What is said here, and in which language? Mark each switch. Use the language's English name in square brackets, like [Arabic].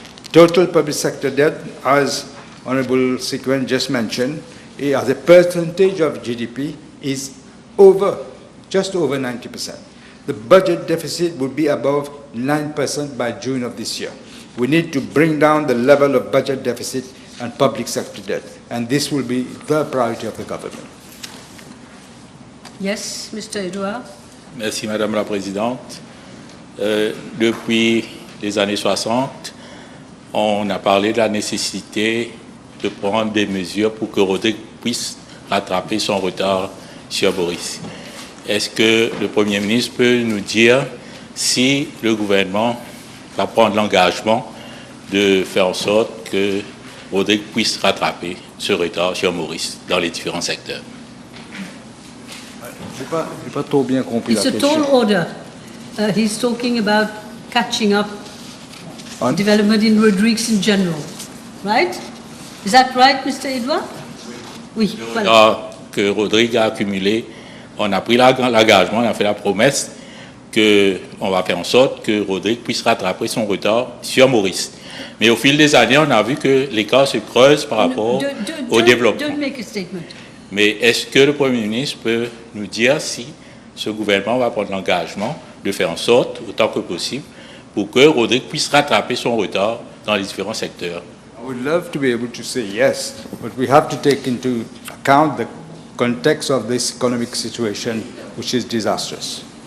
[English] Total public sector debt, as Honourable Sequin just mentioned, as a percentage of GDP is just over 90%. The budget deficit would be above 9% by June of this year. We need to bring down the level of budget deficit and public sector debt, and this will be the priority of the government. Yes, Mr. Edouard. [French] Merci Madame la Présidente. Depuis les années 60, on a parlé de la nécessité de prendre des mesures pour que Rodrigues puisse rattraper son retard sur Maurice. Est-ce que le Premier ministre peut nous dire si le gouvernement va prendre l'engagement de faire en sorte que Rodrigues puisse rattraper ce retard sur Maurice dans les différents secteurs? Je n'ai pas trop bien compris la [English] It's a [French] question. [English] tall order. He's talking about catching up On? development in Rodrigues in general, right? Is that right, Mr. Edouard? [French] Oui, voilà. Alors que Rodrigues a accumulé, on a pris l'engagement, on a fait la promesse qu'on va faire en sorte que Rodrigues puisse rattraper son retard sur Maurice. Mais au fil des années, on a vu que l'écart se creuse par rapport au développement. [English] Don't make a statement. [French] Mais est-ce que le Premier ministre peut nous dire si ce gouvernement va prendre l'engagement de faire en sorte, autant que possible, pour que Rodrigues puisse rattraper son retard dans les différents secteurs? [English] I would love to be able to say yes, but we have to take into account the context of this economic situation, which is disastrous.